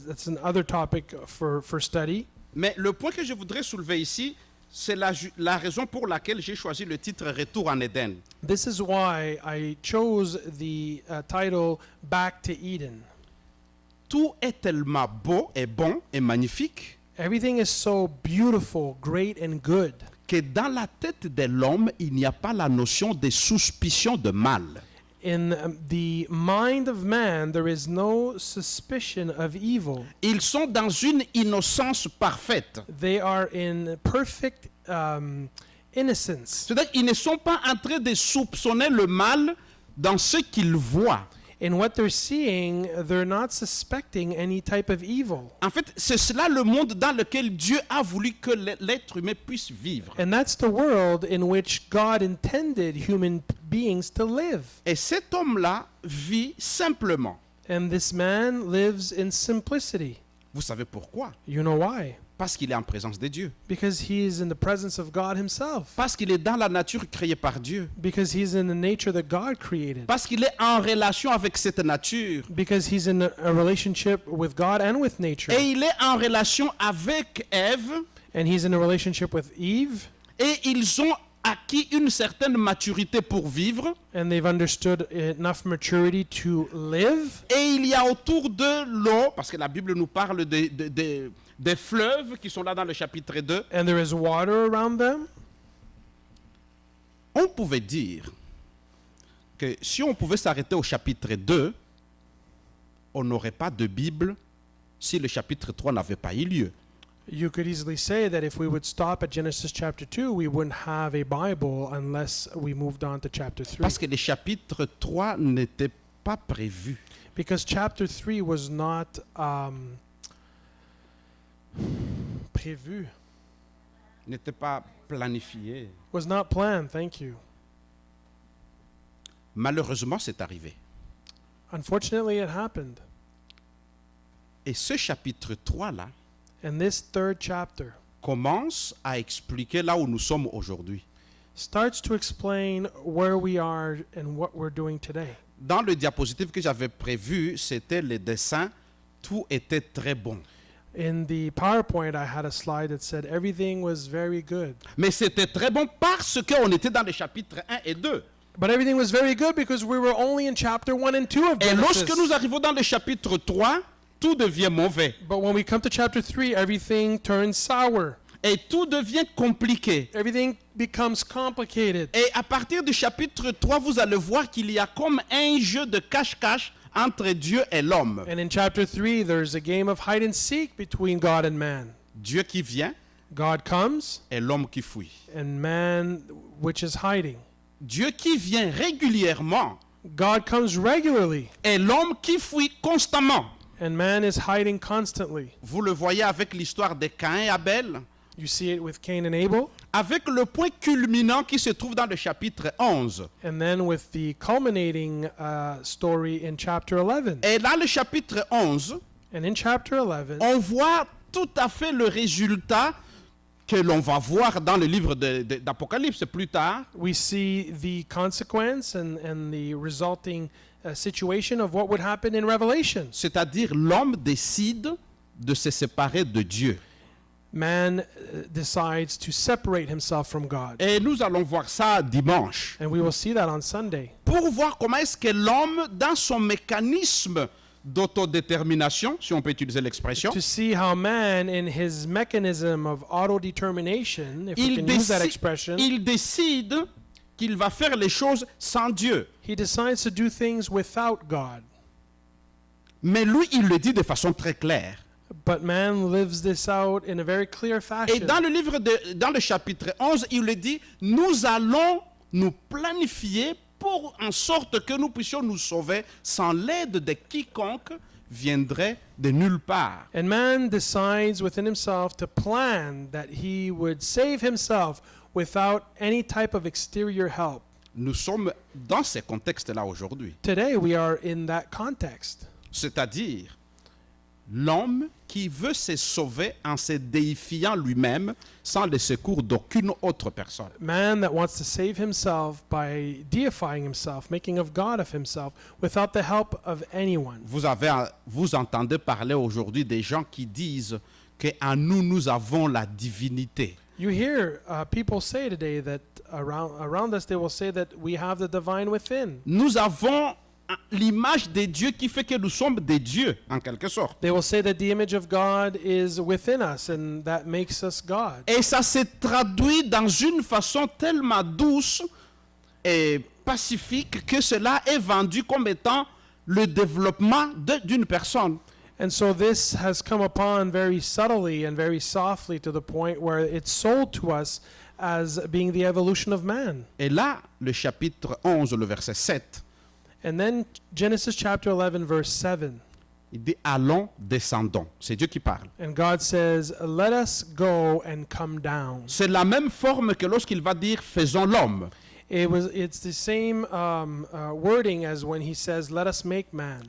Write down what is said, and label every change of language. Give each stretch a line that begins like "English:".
English: That's another topic for study.
French: Mais le point que je voudrais soulever ici, c'est la raison pour laquelle j'ai choisi le titre Retour en Éden.
English: This is why I chose the title Back to Eden.
French: Tout est tellement beau et bon et magnifique
English: Everything is so beautiful, great, and good
French: que dans la tête de l'homme, il n'y a pas la notion de suspicion de mal.
English: in the mind of man, there is no suspicion of evil.
French: Ils sont dans une innocence parfaite.
English: They are in perfect innocence.
French: C'est-à-dire qu'ils ne sont pas en train de soupçonner le mal dans ce qu'ils voient.
English: In what they're seeing, they're not suspecting any type of evil.
French: En fait, c'est cela le monde dans lequel Dieu a voulu que l'être humain puisse vivre.
English: And that's the world in which God intended human beings to live.
French: Et cet homme-là vit simplement.
English: And this man lives in simplicity.
French: Vous savez pourquoi?
English: You know why?
French: Parce qu'il est en présence de Dieu.
English: Because he is in the presence of God himself.
French: Parce qu'il est dans la nature créée par Dieu.
English: Because he's in the nature that God created.
French: Parce qu'il est en relation avec cette nature.
English: Because he's in a relationship with God and with nature.
French: Et il est en relation avec Ève.
English: And he's in a relationship with Eve.
French: Et ils ont acquis une certaine maturité pour vivre.
English: And they've understood enough maturity to live.
French: Et il y a autour de l'eau, parce que la Bible nous parle des fleuves qui sont là dans le chapitre 2.
English: And there is water around them.
French: On pouvait dire que si on pouvait s'arrêter au chapitre 2, on n'aurait pas de Bible si le chapitre 3 n'avait pas eu lieu.
English: You could easily say that if we would stop at Genesis chapter 2, we wouldn't have a Bible unless we moved on to chapter 3.
French: Parce que le chapitre 3 n'était pas prévu.
English: Because chapter 3 was not prévu,
French: N'était pas planifié.
English: was not planned, thank you.
French: Malheureusement, c'est arrivé.
English: Unfortunately, it happened.
French: Et ce chapitre 3-là
English: And this third chapter
French: commence à expliquer là où nous sommes aujourd'hui.
English: starts to explain where we are and what we're doing today.
French: Dans le diapositive que j'avais prévu, c'était le dessin. Tout était très bon.
English: In the PowerPoint, I had a slide that said everything was very good.
French: Mais c'était très bon parce qu'on était dans les chapitres 1 et 2.
English: But everything was very good because we were only in chapter 1 and 2 of
French: Et lorsque
English: Genesis.
French: nous arrivons dans le chapitre 3, tout devient mauvais.
English: But when we come to chapter 3, everything turns sour.
French: Et tout devient compliqué.
English: Everything becomes complicated.
French: Et à partir du chapitre 3, vous allez voir qu'il y a comme un jeu de cache-cache entre Dieu et l'homme.
English: And in chapter 3, there's a game of hide and seek between God and man.
French: Dieu qui vient,
English: God comes,
French: et l'homme qui fuit.
English: and man which is hiding.
French: Dieu qui vient régulièrement
English: God comes regularly,
French: et l'homme qui fuit constamment.
English: and man is hiding constantly.
French: Vous le voyez avec l'histoire de Caïn et Abel,
English: You see it with Cain and Abel,
French: avec le point culminant qui se trouve dans le chapitre 11.
English: and then with the culminating story in chapter 11.
French: Et dans le chapitre 11,
English: And in chapter 11,
French: on voit tout à fait le résultat que l'on va voir dans le livre d'Apocalypse plus tard.
English: we see the consequence and the resulting situation of what would happen in Revelation.
French: C'est-à-dire l'homme décide de se séparer de Dieu.
English: Man decides to separate himself from God.
French: Et nous allons voir ça dimanche.
English: And we will see that on Sunday.
French: Pour voir comment est-ce que l'homme, dans son mécanisme d'autodétermination, si on peut utiliser l'expression,
English: To see how man, in his mechanism of auto-determination, if we
French: il
English: can use that
French: décide,
English: expression,
French: il décide qu'il va faire les choses sans Dieu.
English: he decides to do things without God.
French: Mais lui, il le dit de façon très claire.
English: But man lives this out in a very clear
French: Et
English: fashion.
French: dans le chapitre 11, il le dit, nous allons nous planifier pour en sorte que nous puissions nous sauver sans l'aide de quiconque viendrait de nulle part.
English: And man decides within himself to plan that he would save himself without any type of exterior help.
French: Nous sommes dans ce contexte-là aujourd'hui.
English: Today we are in that context.
French: C'est-à-dire l'homme qui veut se sauver en se déifiant lui-même sans le secours d'aucune autre personne.
English: Man that wants to save himself by deifying himself, making of God of himself, without the help of anyone.
French: Vous entendez parler aujourd'hui des gens qui disent qu'en nous, nous avons la divinité.
English: You hear people say today that around us they will say that we have the divine within.
French: Nous avons l'image de Dieu qui fait que nous sommes des dieux, en quelque sorte.
English: They will say that the image of God is within us and that makes us God.
French: Et ça se traduit dans une façon tellement douce et pacifique que cela est vendu comme étant le développement d'une personne.
English: And so this has come upon very subtly and very softly to the point where it's sold to us as being the evolution of man.
French: Et là, le chapitre 11, le verset 7,
English: And then Genesis chapter 11 verse 7.
French: il dit « Allons, descendons ». C'est Dieu qui parle.
English: And God says, "Let us go and come down."
French: C'est la même forme que lorsqu'il va dire « Faisons l'homme ».
English: It's the same wording as when he says, "Let us make man."